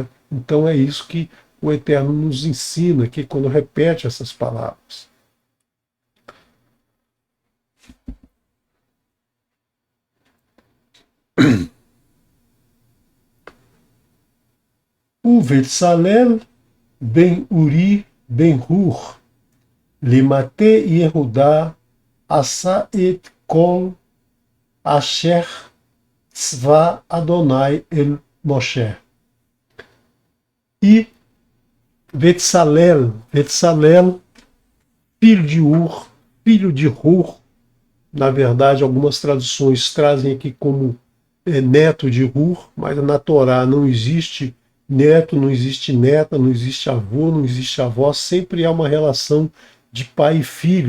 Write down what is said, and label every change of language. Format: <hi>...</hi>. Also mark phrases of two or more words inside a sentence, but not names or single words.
<pt>Então é isso que o Eterno nos ensina aqui quando repete essas palavras.</pt> <he>O ובצלאל בן אורי בן חור למטה יהודה עשה את כל אשר צוה יהוה את משה.</he> <pt>E Vetsalel, filho de Hur, na verdade algumas traduções trazem aqui como neto de Hur, mas na Torá não existe neto, não existe neta, não existe avô, não existe avó, sempre há uma relação de pai e filho.</pt>